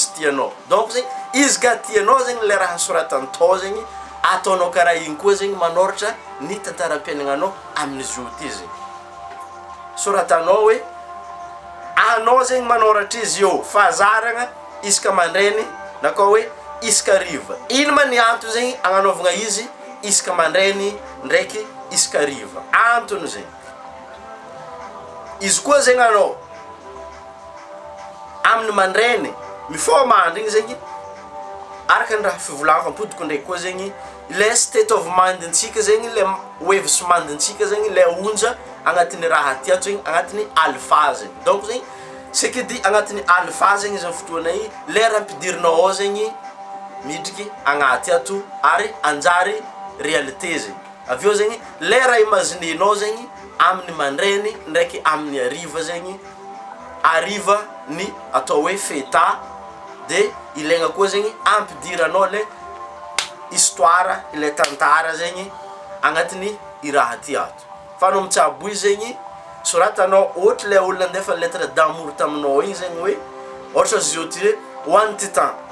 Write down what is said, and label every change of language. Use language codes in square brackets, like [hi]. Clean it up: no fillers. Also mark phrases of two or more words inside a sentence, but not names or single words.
[mg] tsy tianao donc zegny izy ka tianao zegny le raha nosoratantao zegny ataonao karaha igny koa zegny manoratra ny tantaram-piaignanao amin'izy io ty zegny soratanao hoe anao zegny manoratra izy eo fazaragna isaka mandrainy na koa hoe isaka hariva ino ma ny antony zegny agnanaovagna izy isaka mandrainy ndraiky isaka hariva antony zegny izy koa zegny anao amin'ny mandrainy mifômandry igny zegny araka ny raha fivolako ampodiko ndraiky koa zegny le [en] state of mind- [mg] ntsika zegny le [en] wave mind- [mg] ntsika zegny le onja agnatin'ny raha tiato zegny agnatin'ny alpha zegny donc zegny sekidy agnatin'ny alpha zegny izy amin'ny fotoana igny le raha ampidirinao ao zegny midriky agnaty ato ary anjary réalité zegny aveo zegny le raha imaginenao zegny amin'ny mandrainy ndraiky amin'ny hariva zegny hariva ny atao hoe feta de ilaigna koa zegny ampidiranao [fr] le histoire [mg] le tantara zegny agnatin'ny iraha ty ato fa anao mitsabo izy zegny soratanao ohatry le olona ndefa [fr] lettre d'amour [mg] taminao igny zegny hoe ohatra zio ty ho an'ny titan